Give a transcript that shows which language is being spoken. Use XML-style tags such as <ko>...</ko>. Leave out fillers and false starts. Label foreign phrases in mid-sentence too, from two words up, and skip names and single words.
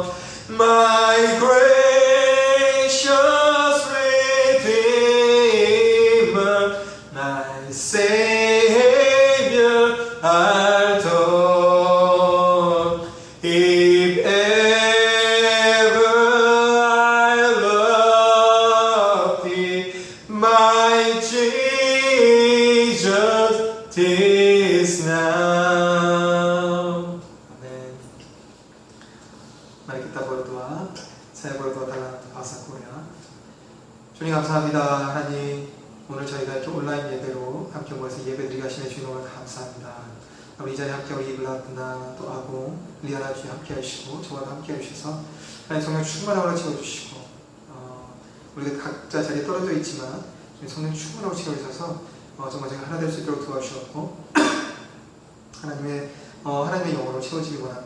<en>My gracious Redeemer, my Savior art thou. If ever I love thee, my Jesus, this now.</en> <id>Amen. Mari kita berdoa. Saya berdoa dalam bahasa Korea.</id> <ko>주님 감사합니다. 하나님, 오늘 저희가 이렇게 온라인 예배로 함께 모여서 예배드리게 하시는 주님을 감사합니다. 우리 이 자리에 함께 우리 이블라드나 또 아공, 리아나 주님 함께 하시고 저와도 함께 해주셔서 하나님 성령 충만함으로 채워주시고 우리가 각자 자리에 떨어져 있지만 성령 충만함으로 채워주셔서 정말 제가 하나 될 수 있도록 도와주셨고 하나님의 영으로 채워지기 원합니다.</ko>